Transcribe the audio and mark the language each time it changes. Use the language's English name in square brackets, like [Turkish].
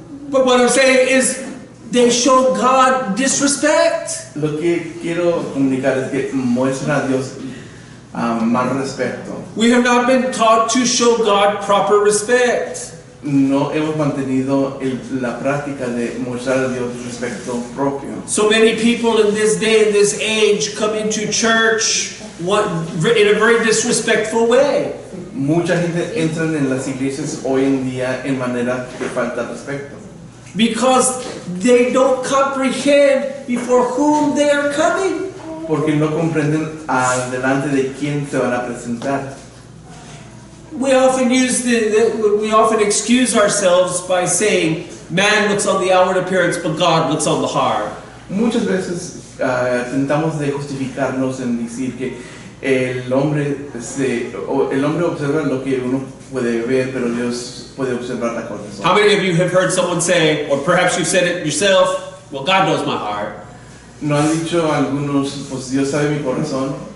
[English] But what I'm saying is, they show God disrespect. [Spanish] Lo que quiero comunicar es que muestran a Dios mal respeto. [English] We have not been taught to show God proper respect. [Spanish] no hemos mantenido la práctica de mostrar a Dios respeto propio. [English] So many people in this day, in this age, come into church in a very disrespectful way. [Spanish] Mucha gente entra en las iglesias hoy en día en manera de falta de respeto. [English] Because they don't comprehend before whom they are coming. [Spanish] Porque no comprenden delante de quién se van a presentar. [English] We often we often excuse ourselves by saying, man looks on the outward appearance, but God looks on the heart. [Spanish] Muchas veces tentamos de justificarnos en decir que el hombre observa lo que uno puede ver, pero Dios puede observar la corazón. [English] How many of you have heard someone say, or perhaps you said it yourself, well, God knows my heart. [Spanish] No han dicho algunos, pues Dios sabe mi corazón.